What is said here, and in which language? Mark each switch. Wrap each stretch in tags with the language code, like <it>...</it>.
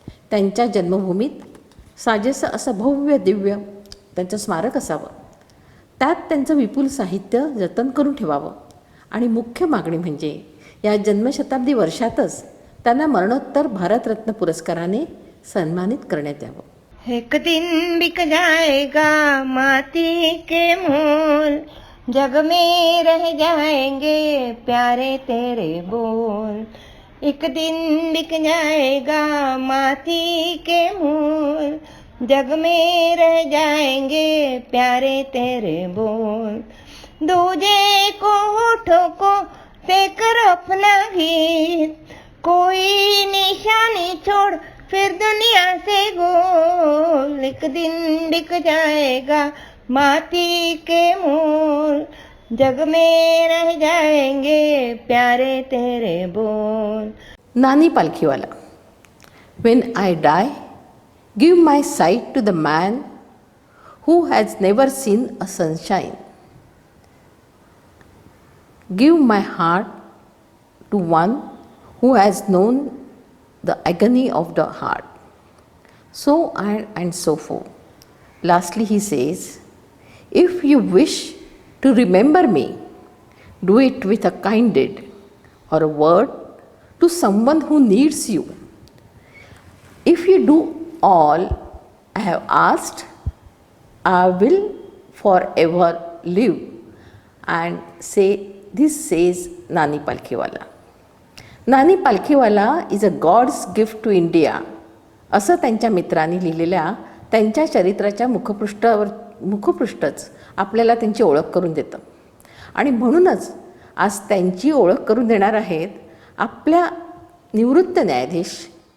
<mr>त्यांच्या जन्मभूमीत साजेसं असं भव्य दिव्य त्यांचं स्मारक असावं, त्यात त्यांचं विपुल साहित्य जतन करून ठेवावं आणि मुख्य मागणी म्हणजे या जन्मशताब्दी वर्षातच त्यांना मरणोत्तर भारतरत्न पुरस्काराने सन्मानित करण्यात यावं.</mr> <hi>एक दिन बिक जाएगा माटी के मोल, जग में रह जाएंगे प्यारे तेरे बोल. एक दिन बिक जाएगा माटी के मोल, जग में रह जाएंगे प्यारे तेरे बोल. दूजे को होठों को देकर अपना गीत, कोई निशानी छोड़ फिर दुनिया से गोल. एक दिन बिक जाएगा माटी के मोल, जग में रह जाएंगे प्यारे तेरे बोल.</hi> <mr>नानी Palkhivala.</mr> <en>When I die, give my sight to the man who has never seen a sunshine. Give my heart to one who has known the agony of the heart. So on and so forth. Lastly, he says, if you wish to remember me, do it with a kind deed or a word to someone who needs you. If you do all I have asked, I will forever live and say, this says Nani Palkhiwala. Nani Palkhiwala is a god's gift to India</en> <mr>असं त्यांच्या मित्रांनी लिहिलेल्या त्यांच्या चरित्राच्या मुखपृष्ठच आपल्याला त्यांची ओळख करून देतं. आणि म्हणूनच आज त्यांची ओळख करून देणार आहेत आपल्या निवृत्त न्यायाधीश.</mr>